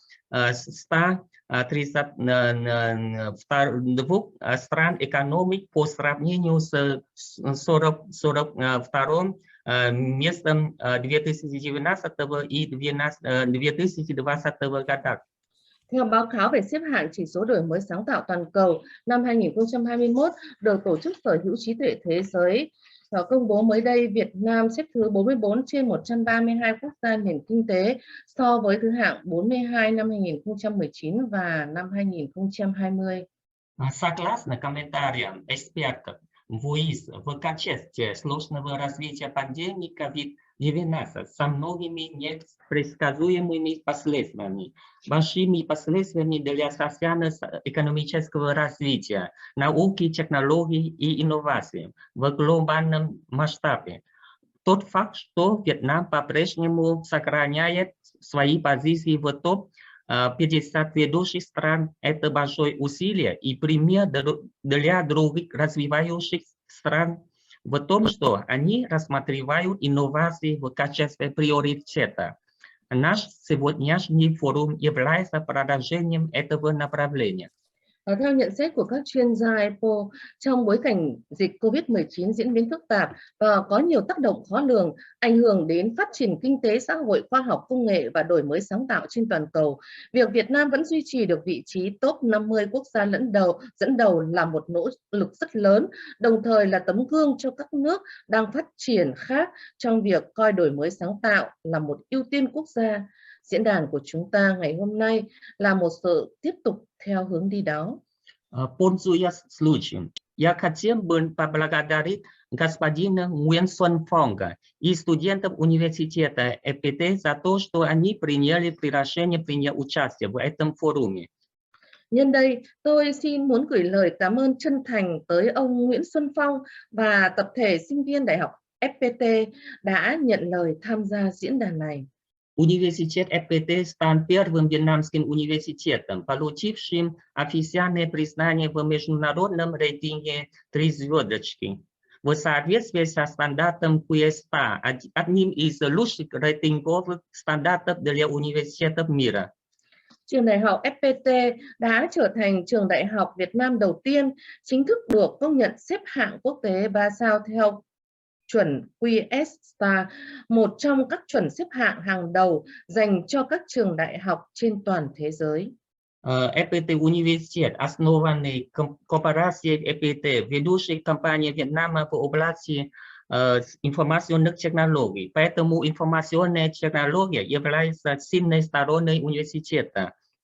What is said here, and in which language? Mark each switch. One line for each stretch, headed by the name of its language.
Russian: 132 стран экономик по сравнению с 42 местом 2019 и 2020 годах.
Vietnamese: Theo báo cáo về xếp hạng chỉ số đổi mới sáng tạo toàn cầu năm 2021 được Tổ chức Sở hữu trí tuệ thế giới công bố mới đây, Việt Nam xếp thứ 44 trên 132 quốc gia nền kinh tế so với thứ hạng 42 năm 2019 và năm 2020.
Russian: Согласно комментариям экспертов, ВУИС в контексте сложного развития пандемии COVID-19 со многими непредсказуемыми последствиями, большими последствиями для социально-экономического развития, науки, технологий и инноваций в глобальном масштабе. Тот факт, что Вьетнам по-прежнему сохраняет свои позиции в топ-50 ведущих стран, это большое усилие и пример для других развивающих стран в том, что они рассматривают инновации в качестве приоритета. Наш сегодняшний форум является продолжением этого направления.
Vietnamese: Theo nhận xét của các chuyên gia EPO, trong bối cảnh dịch COVID-19 diễn biến phức tạp và có nhiều tác động khó lường, ảnh hưởng đến phát triển kinh tế, xã hội, khoa học, công nghệ và đổi mới sáng tạo trên toàn cầu, việc Việt Nam vẫn duy trì được vị trí top 50 quốc gia dẫn đầu là một nỗ lực rất lớn, đồng thời là tấm gương cho các nước đang phát triển khác trong việc coi đổi mới sáng tạo là một ưu tiên quốc gia. Diễn đàn của chúng ta ngày hôm nay là một sự tiếp tục theo hướng đi đó.
Russian: Пользуясь случаем, Я хотел бы поблагодарить господина Nguyễn Xuân Phong и студентов университета FPT за то, что они приняли приглашение принять участие в этом форуме.
Vietnamese: Nhân đây, tôi muốn gửi lời cảm ơn chân thành tới ông Nguyễn Xuân Phong và tập thể sinh viên Đại học FPT đã nhận lời tham gia diễn đàn này.
Russian: Университет FPT стал первым вьетнамским университетом, получившим официальное признание в международном рейтинге 3 звездочки. В соответствии со стандартом QS100, одним из лучших рейтинговых стандартов для университетов мира.
Vietnamese: Trường đại học FPT đã trở thành trường đại học Việt Nam đầu tiên chính thức được công nhận xếp hạng quốc tế 3 sao theo chuẩn QS100, một trong các chuẩn xếp hạng hàng đầu dành cho các trường đại học trên toàn thế giới.
Russian: FPT Университет, основанный корпорацией FPT, ведущей компанией Вьетнама в области информационных технологий. Поэтому информационная технология является сильной стороной университета.